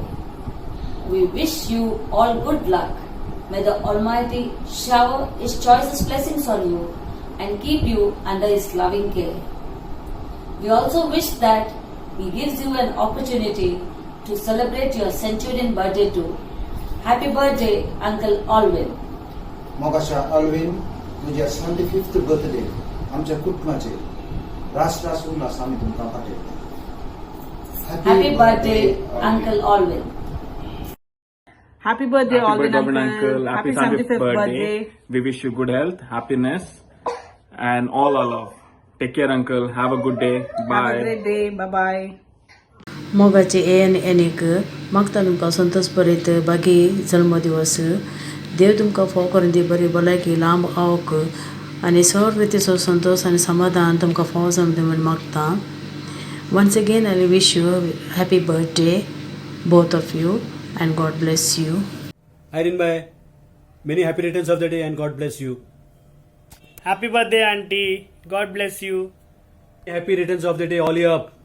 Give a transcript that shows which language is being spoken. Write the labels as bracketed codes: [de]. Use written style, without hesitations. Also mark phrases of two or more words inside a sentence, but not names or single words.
[en] We wish you all good luck. May the Almighty shower His choicest blessings on you and keep you under His loving care. We also wish that He gives you an opportunity to celebrate your centurion birthday too. Happy birthday, Uncle Alvin. [kok] मोगाशा अल्विन तुझ्या 75th बर्थडे आमच्या कुटुंबाचे रास उल्हास आम्ही तुमकां पाठयता. [en] Happy birthday, Uncle Alvin. Happy birthday, Happy Alvin birthday, uncle. Happy 75th birthday. We wish you good health, happiness, and all our love. Take care, uncle. Have a good day. Bye. Have a great day. Bye bye. [kok] मोगाचे एनिक मागता तुमकां संतोष बरयत बागी जल्मदिवस देव तुमकां फोव करून दी बरी भलायकी लांब आवक आनी सर्व रितीचो संतोष आनी समाधान तुमकां फोव जावन दी म्हूण मागता. [en] Once again I wish you a happy birthday, both of you, and God bless you. Irene bhai, many happy returns of the day and God bless you. Happy birthday, auntie. God bless you. Happy returns of the day, all you up.